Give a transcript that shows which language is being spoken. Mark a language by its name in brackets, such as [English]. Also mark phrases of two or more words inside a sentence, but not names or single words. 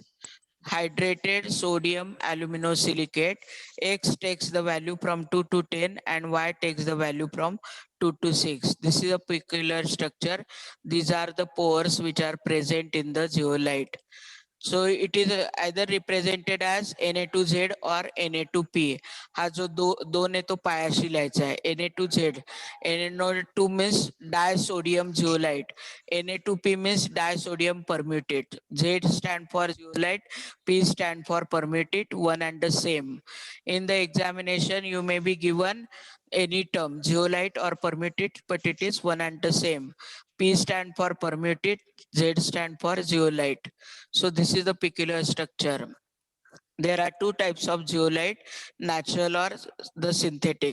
[English] Hydrated sodium aluminosilicate. X takes the value from 2 to 10 and Y takes the value from 2 to 6. This is a peculiar structure. These are the pores which are present in the zeolite. So it is either represented as Na2Z or Na2P. [Marathi] हा जो दोन आहे तो पायाशी लिहायचा आहे. [English] Na2Z. Na2 means disodium zeolite. Na2P means disodium permutate. Z stand for zeolite, P stand for permutate, one and the same. In the examination, you may be given any term, zeolite or permutate, but it is one and the same. P stand for permutate, Z stand for zeolite. So this is the peculiar structure. There are two types of zeolite, natural or the synthetic.